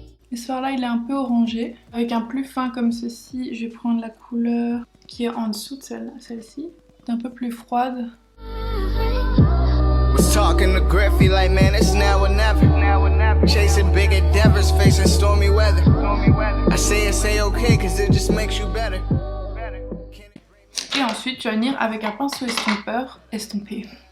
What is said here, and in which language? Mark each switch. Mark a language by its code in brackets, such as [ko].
[fr] Ce soir là il est un peu orangé. Avec un plus fin comme ceci, je vais prendre la couleur qui est en dessous de celle-ci. C'est un peu plus froide. [en] Talking to Griffey like man it's now or never. Chasing big endeavors, facing stormy weather. I say okay cause it just makes you better. [fr] Et ensuite tu vas venir avec un pinceau estompeur, estomper.